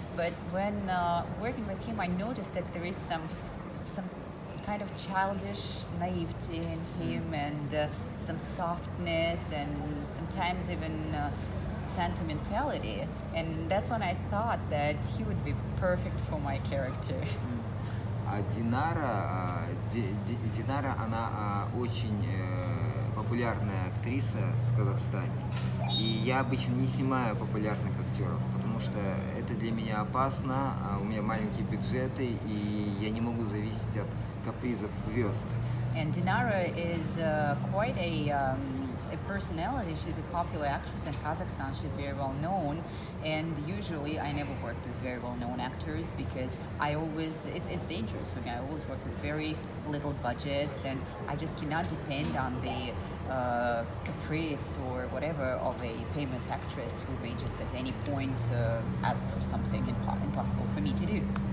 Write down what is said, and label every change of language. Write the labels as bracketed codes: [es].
[en] But when working with him, I noticed that there is some kind of childish naivety in him, and some softness, and sometimes even sentimentality. And that's when I thought that he would be perfect for my character. [ru] А Динара, она очень популярная актриса в Казахстане. И я обычно не снимаю популярных актеров, потому что это для меня опасно, у меня маленькие бюджеты, и я не могу зависеть от капризов звезд. [en] And Dinara is quite a personality. She's a popular actress in Kazakhstan. She's very well known, and usually I never work with very well known actors because it's dangerous for me. I always work with very little budgets, and I just cannot depend on the caprice or whatever of a famous actress who may just at any point ask for something impossible for me to do.